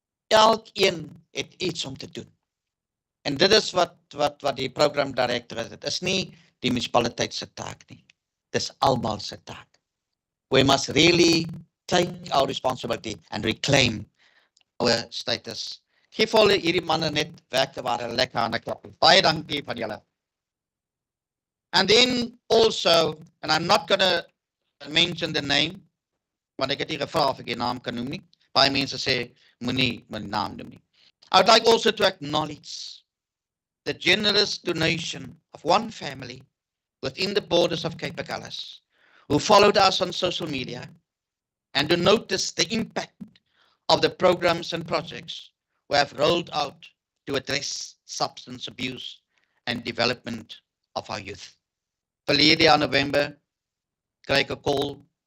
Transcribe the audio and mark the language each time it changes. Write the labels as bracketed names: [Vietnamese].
[Afrikaans] Elkeen het iets om te doen. En dit is wat die programdirekteur is. Dit is nie die munisipaliteit se taak nie. Dit is almal se taak. [English] We must really take our responsibility and reclaim our status. [Afrikaans] Geef hulle hierdie manne net werkte waar hulle lekker aan die klap. Baie dankie van julle. [English] And then also, and I'm not going to mention the name, [Afrikaans] want ek het nie gevra of ek die naam kan noem nie. Baie mense sê, moenie my naam noem nie. [English] I would like also to acknowledge the generous donation of one family within the borders of Cape Agulhas, who followed us on social media and who noticed the impact of the programs and projects we have rolled out to address substance abuse and development of our youth. [Afrikaans] Verlede jaar November kry ek 'n call.